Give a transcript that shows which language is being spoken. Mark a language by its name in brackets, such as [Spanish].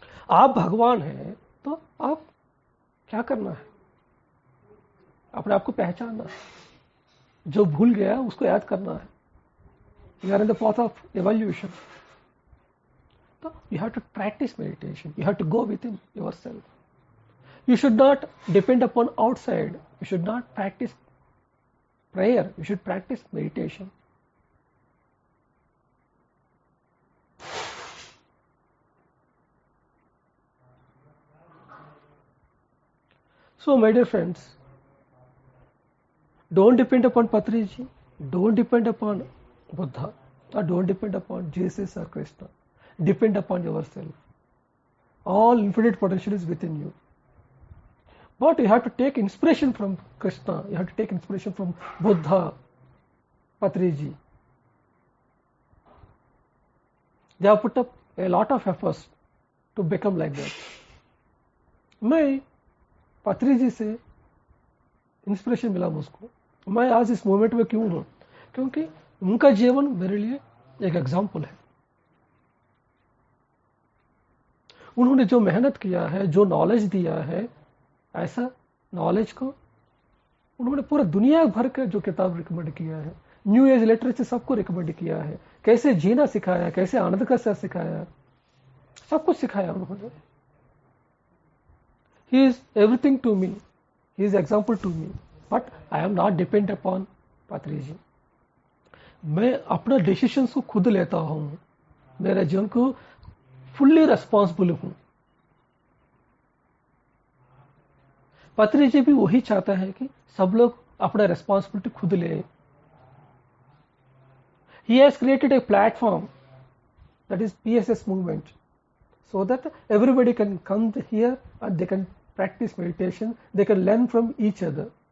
[Hindi] आप भगवान हैं तो आप क्या करना है? अपने आप को पहचानना है, जो भूल गया उसको याद करना है। [English] You are in the path of evolution, तो you have to practice meditation, you have to go within yourself. You should not depend upon outside. You should not practice prayer. You should practice meditation. So, my dear friends, don't depend upon Patriji, don't depend upon Buddha, or don't depend upon Jesus or Krishna. Depend upon yourself. All infinite potential is within you. But you have to take inspiration from Krishna, you have to take inspiration from Buddha, Patriji. They have put up a lot of efforts to become like that. [Hindi] मैं पत्रीजी से inspiration मिला मुझको, मैं आज इस moment में क्यों हूं? क्योंकि उनका जीवन मेरे लिए एक एग्जाम्पल है। उन्होंने जो मेहनत किया है, जो नॉलेज दिया है, ऐसा नॉलेज को उन्होंने पूरा दुनिया भर का जो किताब रिकमेंड किया है, न्यू एज लिटरेचर सबको रिकमेंड किया है, कैसे जीना सिखाया, कैसे आनंद का साथ सिखाया, सब कुछ सिखाया उन्होंने। [English] He is everything to me, he is example to me, but I am not depend upon Patriji. [Hindi] मैं अपना डिसीजन को खुद लेता हूं, मेरे जीवन को फुल्ली रेस्पॉन्सिबल हूं। पत्रीजी भी वही चाहता है कि सब लोग अपना रेस्पॉन्सिबिलिटी खुद ले। [English] He has created a platform, that is PSS movement, so that everybody can come here and they can practice meditation, they can learn from each other.